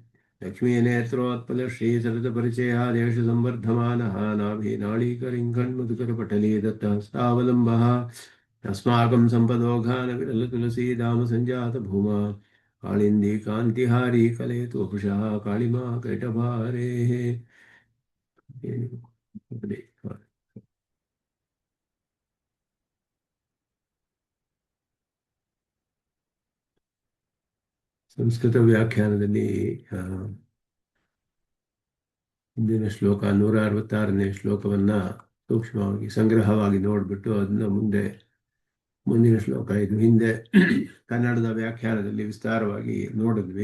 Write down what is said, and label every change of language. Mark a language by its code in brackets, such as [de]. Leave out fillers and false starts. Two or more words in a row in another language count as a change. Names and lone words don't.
[sa] लक्ष्मीनेत्रोत्पलश्रीसरतपरिचयादेशसंवर्धमानः नाभिनाळीकरिङ्गण्मधुकरपटले दत्तहस्तावलम्बः अस्माकं सम्पदोघानविरलतुलसीदाम सञ्जातभूमा कालिन्दी कान्तिहारी कलेतुपुषः कालिमा कैटभारेः [kn] ಸಂಸ್ಕೃತ ವ್ಯಾಖ್ಯಾನದಲ್ಲಿ ಹಿಂದಿನ ಶ್ಲೋಕ 166ನೇ ಶ್ಲೋಕವನ್ನ ಸೂಕ್ಷ್ಮವಾಗಿ ಸಂಗ್ರಹವಾಗಿ ನೋಡಿಬಿಟ್ಟು ಅದನ್ನ ಮುಂದಿನ ಶ್ಲೋಕ ಇದು ಹಿಂದೆ ಕನ್ನಡದ ವ್ಯಾಖ್ಯಾನದಲ್ಲಿ ವಿಸ್ತಾರವಾಗಿ ನೋಡಿದ್ವಿ.